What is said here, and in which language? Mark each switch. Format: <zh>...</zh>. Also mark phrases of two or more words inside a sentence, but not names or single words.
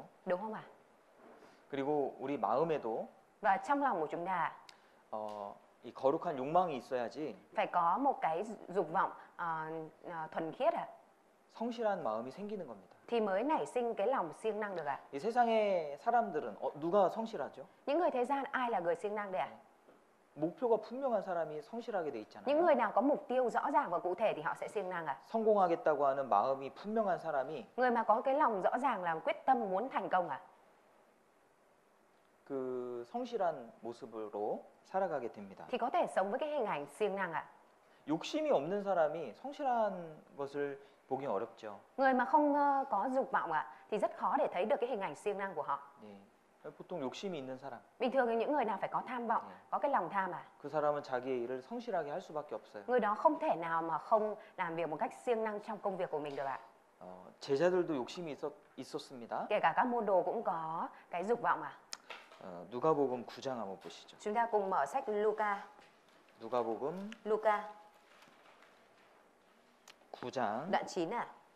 <vi>đúng không ạ?</vi> <ko>그리고 우리 마음에도</ko> <vi>Và trong lòng của chúng ta</vi> <ko>이 거룩한 욕망이 있어야지</ko> <vi>phải có một cái dục vọng thuần khiết ạ,</vi> <ko>성실한 마음이 생기는 겁니다.</ko> <vi>thì mới nảy sinh cái lòng siêng năng được ạ.</vi> <ko>이 세상의 사람들은 누가 성실하죠?</ko> <vi>Những người thế gian ai là người siêng năng đấy ạ?</vi> <ko>목표가 분명한 사람이 성실하게 돼</ko> <vi>Những</vi> <ko>있잖아요.</ko> <vi>người nào có mục tiêu rõ ràng và cụ thể thì họ sẽ siêng năng ạ.</vi> <ko>성공하겠다고 하는 마음이 분명한 사람이</ko> <vi>Người mà có cái lòng rõ ràng là quyết tâm muốn thành công ạ,</vi> <ko>그 성실한 모습으로 살아가게 됩니다.</ko> <vi>thì có thể sống với cái hình ảnh siêng năng ạ.</vi> <ko>욕심이 없는 사람이 성실한 것을 보기 어렵죠.</ko> <vi>Người mà không có dục vọng ạ, thì rất khó để thấy được cái hình ảnh siêng năng của họ.</vi> <ko>예. 보통 욕심이 있는 사람,</ko> <vi>Bình thường thì những người nào phải có tham vọng, có cái lòng tham à?</vi> <ko>그 사람은 자기의 일을 성실하게 할 수밖에 없어요.</ko> <vi>Người đó không thể nào mà không làm việc một cách siêng năng trong công việc của mình được ạ.</vi> <ko>제자들도 욕심이 있었습니다.</ko> <vi>Kể cả các môn đồ cũng có cái dục vọng à?</vi> <ko>누가복음 9장 한번 보시죠.</ko> <vi>Chúng ta cùng mở sách Luca.</vi> <ko>누가복음</ko> <vi>Luca</vi> <ko>9장</ko> <vi>đoạn 9 à?</vi>